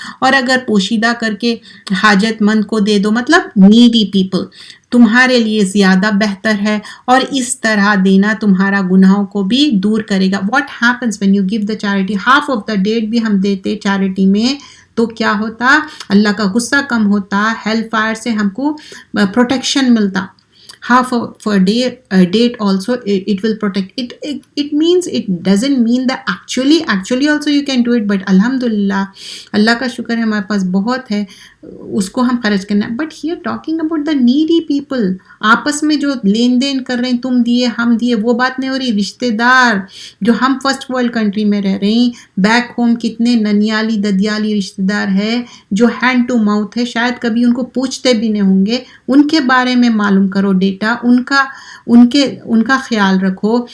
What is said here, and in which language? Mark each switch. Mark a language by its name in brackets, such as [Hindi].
[Urdu] اور اگر پوشیدہ کر کے حاجت مند کو دے دو, مطلب [English] needy people, [Urdu] تمہارے لیے زیادہ بہتر ہے, اور اس طرح دینا تمہارا گناہوں کو بھی دور کرے گا. [English] what happens when you give the charity, half of the date [Urdu] بھی ہم دیتے چیریٹی میں, تو کیا ہوتا, اللہ کا غصہ کم ہوتا, ہیل فائر سے ہم کو پروٹیکشن ملتا. [English] half of a date also it will protect it. It means, it doesn't mean that actually also you can do it, but alhamdulillah, [Urdu] اللہ کا شکر ہے ہمارے پاس بہت ہے, اس کو ہم خرچ کرنا ہے. [English] but here talking about the needy people, [Urdu] آپس میں جو لین دین کر رہے ہیں, تم دیے ہم دیے, وہ بات نہیں ہو رہی. رشتے دار جو ہم [English] first world country [Urdu] میں رہ رہے ہیں, [English] back home [Urdu] کتنے ننیالی ددیالی رشتے دار ہے جو [English] hand to mouth [Urdu] ہے, شاید کبھی ان کو پوچھتے بھی نہیں ہوں گے, ان کے بارے میں معلوم کرو ڈیٹا, ان کا خیال رکھو.